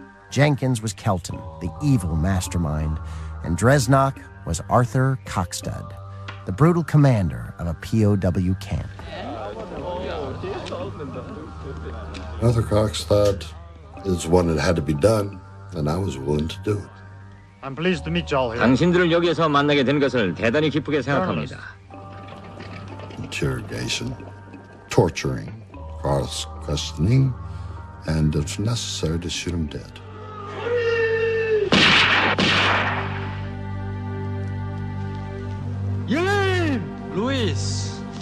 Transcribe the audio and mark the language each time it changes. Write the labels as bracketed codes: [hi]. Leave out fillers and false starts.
[en] Jenkins was Kelton, the evil mastermind, and Dresnok was Arthur Cockstad, the brutal commander of a POW camp. Arthur Cockstad is one that had to be done, and I was willing to do it. I'm pleased to meet you all here. [ko] 당신들을 여기에서 만나게 된 것을 대단히 기쁘게 생각합니다. [en] Interrogation, torturing, cross-questioning, and if necessary, to shoot him dead. Luis!